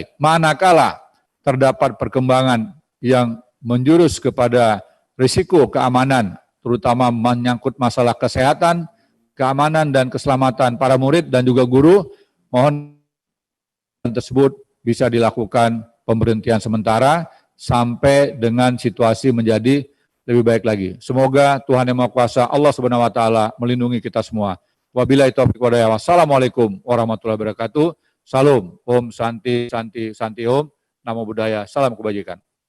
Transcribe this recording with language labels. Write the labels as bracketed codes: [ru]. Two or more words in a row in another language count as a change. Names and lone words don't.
[id] Manakala terdapat perkembangan yang menjurus kepada risiko keamanan, terutama menyangkut masalah kesehatan, keamanan dan keselamatan para murid dan juga guru, mohon tersebut bisa dilakukan pemberhentian sementara sampai dengan situasi menjadi lebih baik lagi. Semoga Tuhan Yang Maha Kuasa, [ar] الله سبحانه وتعالى [id] melindungi kita semua. [ar] وبالله التوفيق والهداية. والسلام عليكم ورحمة الله وبركاته. [sa] Salam, ॐ शान्ति शान्ति शान्ति ॐ. [pi] Namo Buddhaya. [id] Salam kebajikan.